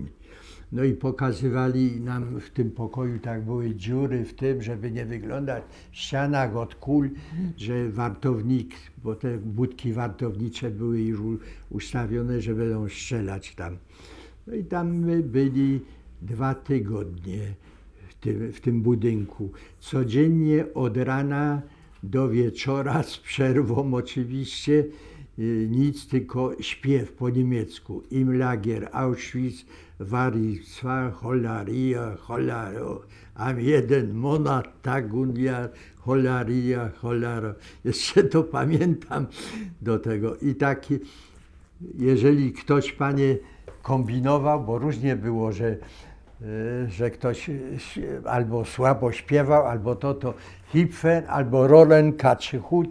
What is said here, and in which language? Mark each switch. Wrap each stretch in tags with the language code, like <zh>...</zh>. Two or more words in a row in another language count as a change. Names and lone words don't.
<pl>No i pokazywali nam w tym pokoju, tak były dziury w tym, żeby nie wyglądać w ścianach od kul, że wartownik, bo te budki wartownicze były już ustawione, że będą strzelać tam. No i tam my byli 2 tygodnie w tym budynku. Codziennie od rana do wieczora, z przerwą oczywiście, nic, tylko śpiew po niemiecku.</pl> <de>Im Lager, Auschwitz, Warszawia, Cholaria, Cholaro, am 1 Monat, Tag und Jahr, Cholaria, Cholaro.</de> <pl>Jeszcze to pamiętam do tego. I taki, jeżeli ktoś, panie, kombinował, bo różnie było, że ktoś albo słabo śpiewał, albo to Hipfen, albo Rolen Kaczychut.</pl>